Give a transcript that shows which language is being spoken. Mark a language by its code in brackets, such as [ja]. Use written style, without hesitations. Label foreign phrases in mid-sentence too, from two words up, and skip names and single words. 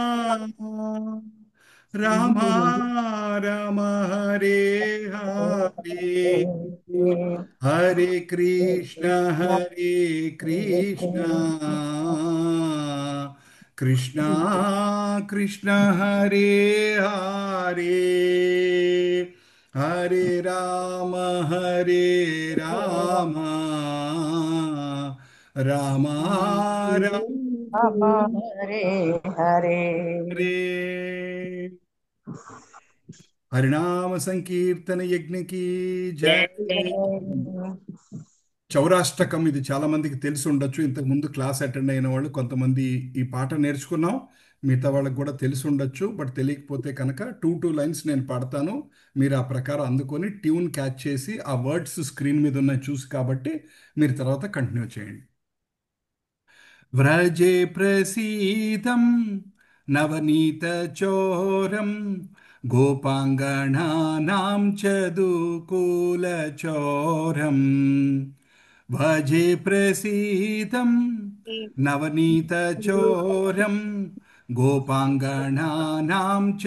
[hi] राम राम हरे हरे हरे कृष्ण कृष्ण कृष्ण हरे हरे हरे राम राम राम हरे हरे हरे हरिनाम संकीर्तन यज्ञ की जय जय। जय [te] చౌరాష్టకం ఇది చాలా మందికి తెలిసి ఉండొచ్చు. ఇంతకు ముందు [en] class attend [te] అయిన వాళ్ళు కొంతమంది ఈ పాట నేర్చుకున్నాం. మిగతా వాళ్ళకి కూడా తెలిసి ఉండొచ్చు. బట్ తెలియకపోతే కనుక [en] two lines [te] నేను పాడతాను. మీరు ఆ ప్రకారం అందుకొని [en] tune catch [te] చేసి ఆ [en] words screen [te] మీద ఉన్నాయి చూసి కాబట్టి మీరు తర్వాత కంటిన్యూ చేయండి. [sa] व्रजे प्रसीदं नवनीतचोरं गोपाङ्गनानां चदुकूलचोरम् भजे प्रसीदं नवनीतचोरं गोपाङ्गनानां